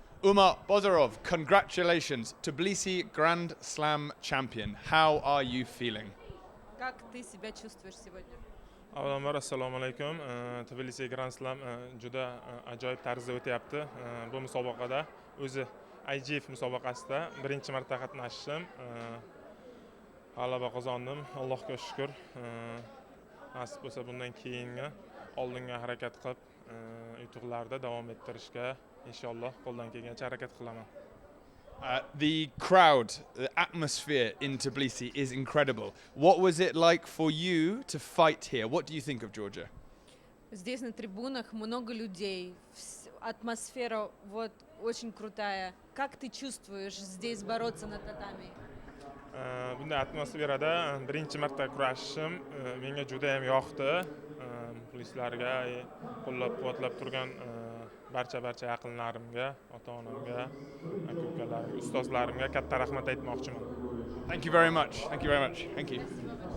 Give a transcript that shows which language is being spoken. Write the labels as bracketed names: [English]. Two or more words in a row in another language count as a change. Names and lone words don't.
[English] Umar Bozorov, congratulations, Tbilisi Grand Slam champion. How are you feeling? [Russian] Как ты себя чувствуешь сегодня? [Uzbek] Avvalambor assalomu alaykum. Tbilisi Grand Slam juda ajoyib tarzda o'tyapti. Bu musobaqada o'zi IGF musobaqasida birinchi marta qatnashdim. G'alaba qozondim. Allohga shukr. Nasib bo'lsa bundan keyingi oldinga harakat qilib, yutuqlarda davom ettirishga inshaalloh qo'ldan kelgancha harakat qilaman. [English] The crowd, the atmosphere in Tbilisi is incredible. What was it like for you to fight here? What do you think of Georgia? [Russian] Здесь на трибунах много людей, атмосфера вот очень крутая. Как ты чувствуешь здесь бороться на татами? [Uzbek] Bunday atmosferada birinchi marta kurashishim menga juda ham yoqdi. Muxlislarga, qo'llab-quvvatlab turgan barcha yaqinlarimga, ota-onamga, aka-ukalarimga, ustozlarimga katta rahmat aytmoqchiman. [English] Thank you very much. Thank you very much. Thank you.